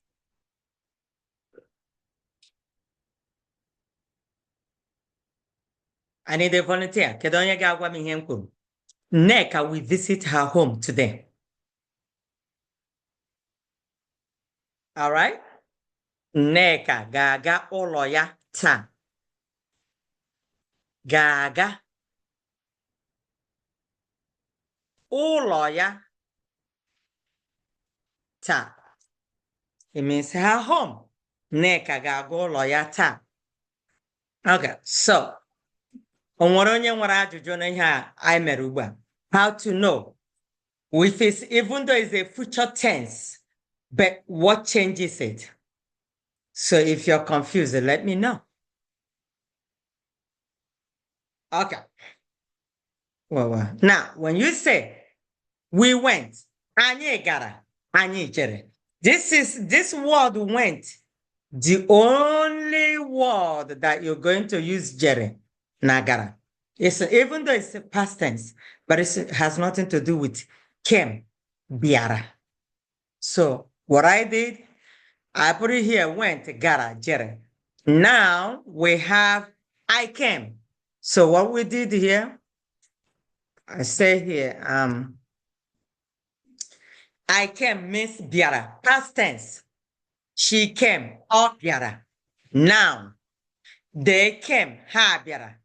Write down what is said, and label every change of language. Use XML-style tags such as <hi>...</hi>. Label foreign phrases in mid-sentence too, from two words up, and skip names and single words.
<en>I need a volunteer. Neka will visit her home today. All right?</en> <ig>Neka ga-aga ụlọ ya taa. Ga-aga ụlọ ya taa.</ig> <en>It means her home.</en> <ig>Neka ga-aga ụlọ ya taa.</ig> <en>Okay, so</en> <ig>o nwere onye nwere ajụjụ na ihe a anyị mere ugbu a?</ig> <en>How to know if it's, even though it's a future tense, but what changes it? So if you're confused, let me know. Okay. Well. Now, when you say we went,</en> <ig>anyị gara, anyị jere.</ig> <en>This word went, the only word that you're going to use</en> <ig>jere, nagara.</ig> <en>Even though it's a past tense, but it has nothing to do with came, biara. So what I did, I put it here, went,</en> <ig>gara, jere.</ig> <en>Now we have I came. So what we did here, I say here, I came means biara, past tense. She came, or biara. Now, they came,</en> <ig>ha biara.</ig>